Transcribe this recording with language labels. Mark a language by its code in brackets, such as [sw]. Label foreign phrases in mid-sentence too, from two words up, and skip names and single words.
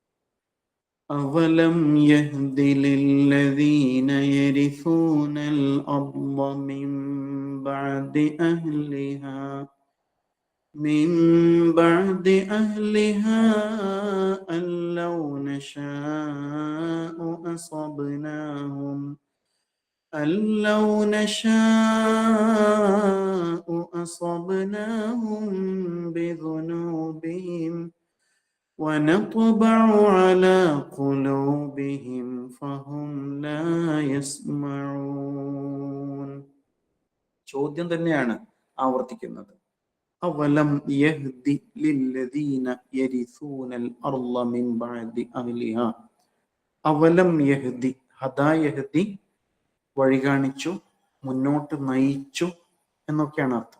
[ar] أولم يهد للذين يرثون الأرض من بعد أهلها أن لو نشاء أصبناهم أن لو نشاء أصبناهم بذنوبهم ونطبع على قلوبهم فهم لا يسمعون. [ml] ചോദ്യം തന്നെയാണ് ആവർത്തിക്കുന്നത്. [ar] أولم يهد للذين يرثون الأرض من بعد أهلها. أولم يهد, هدى يهدي [ml] വഴി കാണിച്ചു, മുന്നോട്ട് നയിച്ചു എന്നൊക്കെയാണ് അർത്ഥം.